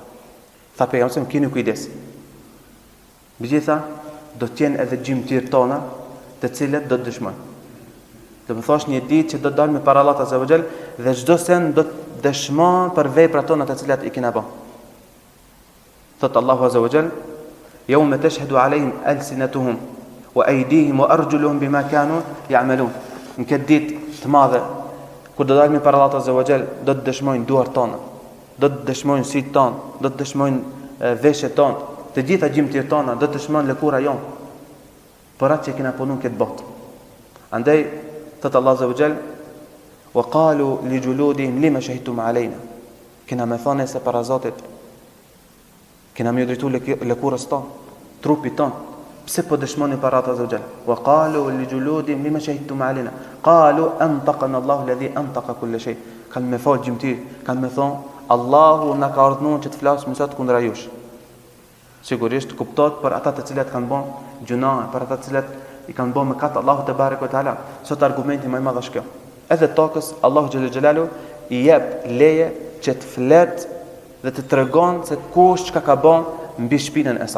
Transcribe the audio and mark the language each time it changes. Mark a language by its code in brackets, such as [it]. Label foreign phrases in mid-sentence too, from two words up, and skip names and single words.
[sq] Tha pejgamberi keni kujdes. Megjithatë do të jenë edhe gjymtyrët tona, të cilët do të dëshmojnë. Do të thosh një ditë që do të dalmë para Allahut [ar] عز وجل [sq] dhe çdo sen do të dëshmon për veprat tona të cilat i kena bën. [ar] Thot الله عز وجل يوم تشهد عليهم ألسنتهم وأيديهم وأرجلهم بما كانوا يعملون. [sq] Në këtë ditë të madhe kur do dalmi para Allahut [ar] عز وجل, [sq] do të dëshmojnë duart tona, do të dëshmojnë syt ton, do të dëshmojnë veshjet ton, të gjitha gjymtyrët tona, do të dëshmojnë lëkura jon për atë që kena punuar këtë botë. Andaj thot [ar] الله عز وجل وقالوا لجلودهم لم شهدتم علينا. [sq] Kena më thonë se para Zotit kena më drejtu lëkurës ton, trupit ton. Pse po dëshmoni para Allahut [ar] عز وجل? وقالوا لجلودهم لم شهدتم علينا قالوا أنطقنا الله الذي أنطق كل شيء. [sq] Kan më fal gjymtyr, kan më thon Allahu na ka urdhëruar që të flasim sot kundra jush. Sigurisht kuptohet për ata të cilët kanë bën gjuna, për ata të cilët i kanë bën mëkat Allahu [ar] تبارك وتعالى. [sq] Sot argumenti më i madh është kjo. Edhe tokës Allahu [ar] جل جلاله [sq] i jep leje që të flet dhe të tregon se kush çka ka bën mbi shpinën e saj.